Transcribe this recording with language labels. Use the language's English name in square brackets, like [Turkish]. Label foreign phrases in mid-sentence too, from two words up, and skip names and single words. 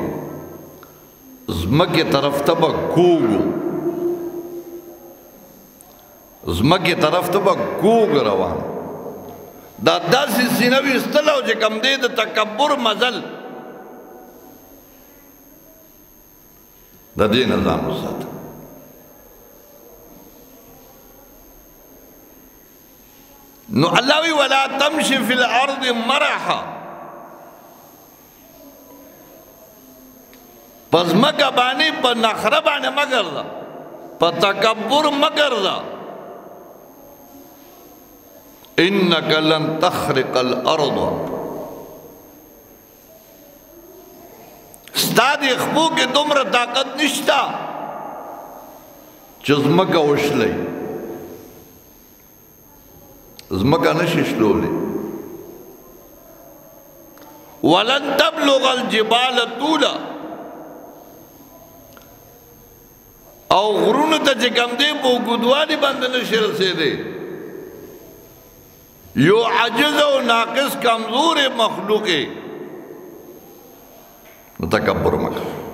[Pashto] زمکه طرف ته به کوږو زمکه طرف ته به کوږ روان دا داسې سینه ویستله چې کوم دی د تکبر مزل د دې نظام وساته. نو الله وی [Arabic] ولا تمشي فی الارض مرحا، [Pashto] پس مکه باندې په نخره باندې مگر دا، په تکبر مگر دا. [Arabic] انک لن تخرق الارض، [Pashto] ستا د خپو کې دومره طاقت نشتا چې ځمکه وشلی، ځمکه نشي شلولی. [Arabic] ولن تبلغ الجبال طولا، [Pashto] او غرونو ته چې کوم دی په اوږدوالي باندې نشي رسېدی. یو عاجز او ناقص کمزور مخلوق نو تکبر مکه.